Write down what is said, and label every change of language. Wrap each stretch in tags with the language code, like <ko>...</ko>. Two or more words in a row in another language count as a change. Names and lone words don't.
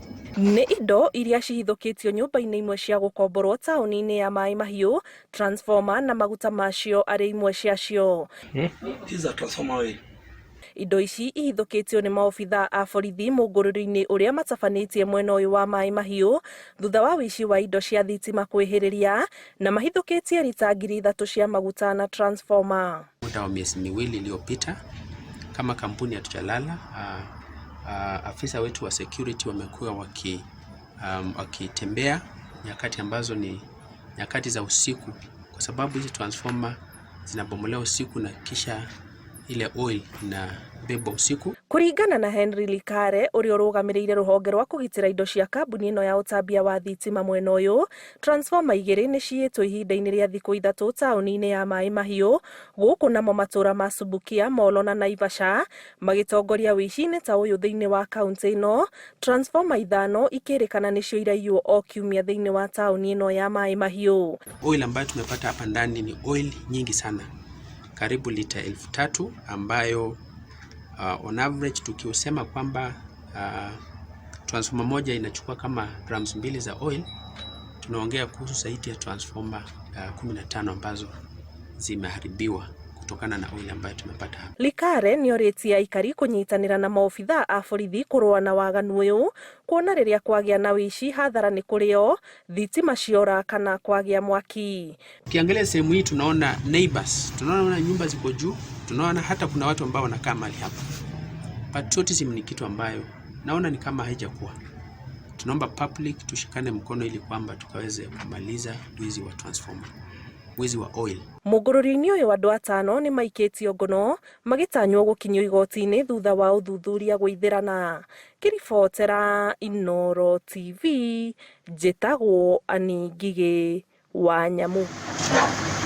<ki>Nĩ indo iria cihithũkĩtio nyũmba-inĩ imwe cia gũkomborwo taũni-inĩ ya Maai Mahiu, transformer na maguta macio arĩ imwe ciacio. Indo ici ihithũkĩtio nĩ maobithaa a borithi mũngũrũrio-inĩ ũrĩa matabanĩtie mwena ũyũ wa Maai Mahiu thutha wa wici wa indo cia thitima kwĩhĩrĩria na mahithũkĩtie rita 3,000 cia maguta na transformer.</ki> <sw>Muda wa miezi miwili iliyopita kama kampuni hatujalala. Afisa wetu wa security wamekuwa wakitembea nyakati ambazo ni nyakati za usiku, kwa sababu hizi transformer zinabomolewa usiku na kisha ile oil na bebo usiku.</sw> <ki>Kuringana na Henry Likare ũrĩa ũrũgamĩrĩire rũhonge rwa kũgitĩra indo cia kambuni ĩno ya ũtambia wa thitima mwena ũyũ, transformer 2 nĩ ciyĩtwo ihinda-inĩ rĩa thikũ 3 taũni-inĩ ya Maai Mahiu, gũkũ namo matũra ma Subukia, Molo na Naivasha magĩtongoria wici-inĩ ta ũyũ thĩinĩ wa kaunti ĩno. Transformer 5 ikĩrĩkana nĩcio iraiywo o kiumia thĩinĩ wa taũni ĩno ya Maai Mahiu.</ki> <sw>Oil ambayo tumepata hapa ndani ni oil nyingi sana, karibu lita 3,000 ambayo</sw> <en>on average</en> <sw>tukiusema kwamba transformer moja inachukua kama grams 2 za oil, tunaongea kuhusu zaidi ya transformer 15 ambazo zimeharibiwa kutokana na oil ambayo tumepata hapa.</sw> <ki>Likare nĩ orĩtie aikari kũnyitanĩra na maobithaa a borithi kũrũa na waganu ũyũ, kuona rĩrĩa kwagĩa na wici hathara nĩ kũrĩ o, thitima ciora kana kwagĩa mwaki.</ki> <sw>Ukiangalia sehemu hii tunaona neighbors, tunaona nyumba ziko juu, tunaona hata kuna watu ambao wanakaa mahali hapa. Patriotism ni kitu ambayo naona ni kama haijakuwa. Tunaomba public tushikane mkono ili kwamba tukaweze kumaliza wizi wa transformer, wizi wa oil.</sw> <ki>Mũngũrũrio-inĩ ũyũ andũ 5 nĩ maikĩtio ngono magĩtanywo gũkinyio igoti-inĩ thutha wa ũthuthuria gũithĩrana. Kĩribotera Inooro TV, njĩtagwo Ani Ngigĩ wa Nyamũ.</ki>